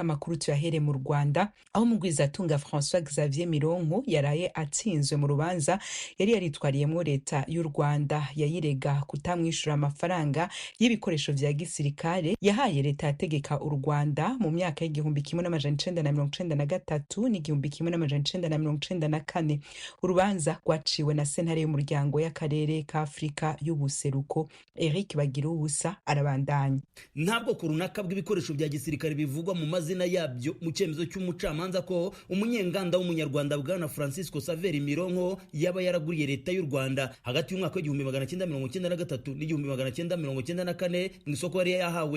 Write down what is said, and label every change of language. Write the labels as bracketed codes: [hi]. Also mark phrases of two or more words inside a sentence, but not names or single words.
[rn] Makuru tuyahere mu Rwanda aho mugwizatunga François Xavier Mironko yaraye atsinzwe mu rubanza yari yaritwariyemwo leta y'u Rwanda yayirega kutamwishura amafaranga y'ibikoresho vya gisirikare yahaye leta yategeka u Rwanda mu myaka y'igihumbi kimwe n'amajana icenda na mirongo icenda na gatatu n'igihumbi kimwe n'amajana icenda na mirongo icenda na kane. Urubanza rwaciwe na sentare y'umuryango y'akarere ka Afrika y'ubuseruko. Eric Bagiruwubusa arabandanya. [rw] Ntabwo ku runaka bw'ibikoresho bya gisirikare bivugwa mu mazina yabyo mu cyemezo cy'umucamanza ko umunyenganda w'umunyarwanda bwana Francisco Xavier Mironko yaba yaraguriye leta y'u Rwanda hagati y'umwaka w'igihumbi magana cyenda mirongo icyenda na gatatu n'igihumbi magana cyenda mirongo icyenda na kane mu isoko yari yahawe.